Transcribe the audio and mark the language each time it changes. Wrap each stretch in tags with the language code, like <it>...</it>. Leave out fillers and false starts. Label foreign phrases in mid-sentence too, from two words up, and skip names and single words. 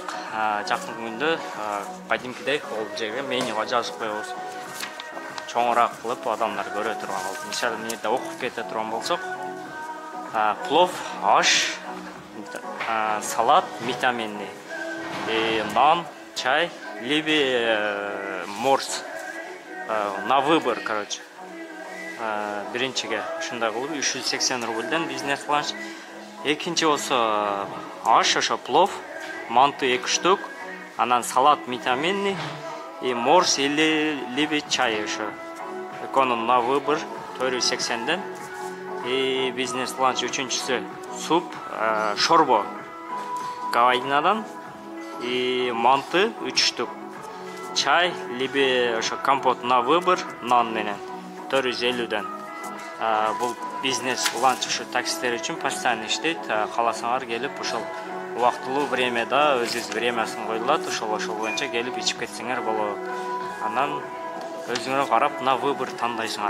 <ky>Жакын күндө кадимкидей ол жерге менюга жазып коебуз. Чоңураак кылып адамдар көрө турган болуп. Мисалы, мында окуп кете турган болсок, плов, аш, салат, витаминный, нан, чай,</ky> <ru>либо морс. На выбор, короче.</ru> <ky>Биринчиге ушундай кылып 380 рубльден</ky> <ru>бизнес ланч.</ru> <ky>Экинчи болсо аш, ошо плов, манты 2 штук, анан</ky> <ru>салат витаминный и морс или либо чай</ru> <ky>ошо. Эконун</ky> <ru>на выбор</ru> <ky>480ден.</ky> <ru>И бизнес ланч</ru> <ky>үчүнчүсү суп, шорбо говядинадан и манты 3 штук. Чай либо ошо компот</ky> <ru>на выбор</ru> <ky>нан менен 450ден. Бул</ky> <ru>бизнес ланч</ru> <ky>ошо таксистер үчүн постоянно иштейт. Кааласаңар келип ошол убактылуу времяда өзүңүз времясын коюлат, ошол боюнча келип ичип кетсеңер болот. Анан өзүңөр карап</ky> <ru>на выбор</ru> <ky>тандайсыңар.</ky>